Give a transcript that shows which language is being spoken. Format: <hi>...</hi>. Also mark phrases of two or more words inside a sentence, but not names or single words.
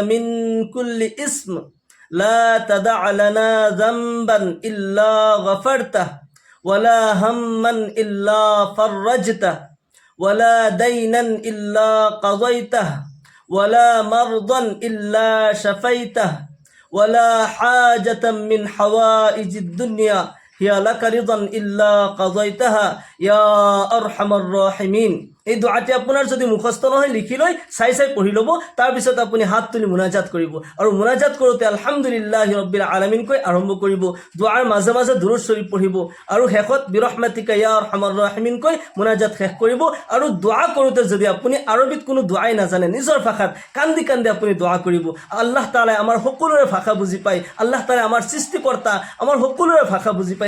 <ar>من كل إثم، لا تدع لنا ذنبا إلا غفرته ولا هما إلا فرجته ولا دينا إلا قضيته ولا مرضا إلا شفيته ولا حاجة من حوائج الدنيا هي لك رضا إلا قضيتها يا أرحم الراحمين.</ar> <as>এই দোৱাটি আপোনাৰ যদি মুখস্থ নহয়, লিখি লৈ চাই পঢ়ি ল'ব। তাৰপিছত আপুনি হাত তুলি মুনাজাত কৰিব আৰু মুনাজাত কৰোঁতে</as> <ar>الحمد لله رب العالمين</ar> <as>কৈ আৰম্ভ কৰিব। দোৱাৰ মাজে মাজে দুৰুদ শৰীফ পঢ়িব আৰু শেষত</as> <ar>برحمتك يا أرحم الراحمين</ar> <as>কৈ মুনাজাত শেষ কৰিব। আৰু দোৱা কৰোঁতে যদি আপুনি আৰবিত কোনো দোৱাই নাজানে, নিজৰ ভাষাত কান্দি কান্দি আপুনি দোৱা কৰিব। আল্লাহ তাআলাই আমাৰ সকলোৰে ভাষা বুজি পায়, আল্লাহ তাআলাই আমাৰ সৃষ্টিকৰ্তা, আমাৰ সকলোৰে ভাষা বুজি পায়।</as>